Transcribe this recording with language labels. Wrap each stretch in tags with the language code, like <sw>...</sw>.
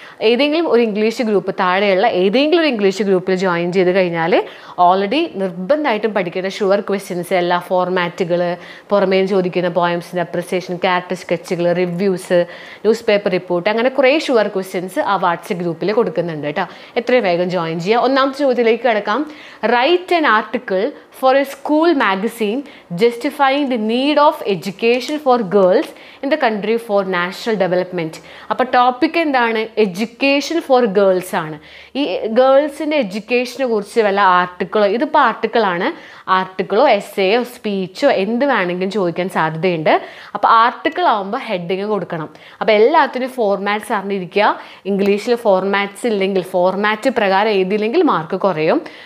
<ml>ഏതെങ്കിലും ഒരു English group, താഴെയുള്ള ഏതെങ്കിലും ഒരു ഇംഗ്ലീഷ് ഗ്രൂപ്പിൽ ജോയിൻ ചെയ്ത് കഴിഞ്ഞാൽ ഓൾറെഡി നിർബന്ധമായിട്ടും പഠിക്കുന്ന ഷുവർ ക്വസ്റ്റ്യൻസ്, എല്ലാ ഫോർമാറ്റുകൾ, പുറമേ ചോദിക്കുന്ന പോയംസിൻ്റെ അപ്രിസിയേഷൻ, ക്യാരക്ടർ സ്കെച്ചുകൾ, റിവ്യൂസ്, ന്യൂസ് പേപ്പർ റിപ്പോർട്ട്, അങ്ങനെ കുറേ ഷുവർ ക്വസ്റ്റ്യൻസ് ആ വാട്സപ്പ് ഗ്രൂപ്പിൽ കൊടുക്കുന്നുണ്ട് കേട്ടോ. എത്രയും വേഗം ജോയിൻ ചെയ്യുക. ഒന്നാമത്തെ ചോദ്യത്തിലേക്ക് കിടക്കാം.</ml> <en>Write an article for a school magazine justifying the need of education for girls in the country for national development.</en> <ml>അപ്പോൾ ടോപ്പിക് എന്താണ്? എഡ്യൂക്കേഷൻ ഫോർ ഗേൾസ് ആണ്. ഈ ഗേൾസിൻ്റെ എഡ്യൂക്കേഷനെ കുറിച്ച് വല്ല ആർട്ടിക്കിളോ, ഇതിപ്പോൾ ആർട്ടിക്കിളാണ്, ആർട്ടിക്കിളോ എസ്സേയോ സ്പീച്ചോ എന്ത് വേണമെങ്കിലും ചോദിക്കാൻ സാധ്യതയുണ്ട്. അപ്പോൾ ആർട്ടിക്കിൾ ആകുമ്പോൾ ഹെഡിങ് കൊടുക്കണം. അപ്പോൾ എല്ലാത്തിനും ഫോർമാറ്റ്സ് അറിഞ്ഞിരിക്കുക. ഇംഗ്ലീഷിൽ ഫോർമാറ്റ്സ് ഇല്ലെങ്കിൽ, ഫോർമാറ്റ് പ്രകാരം എഴുതിയില്ലെങ്കിൽ മാർക്ക് കുറയും.</ml>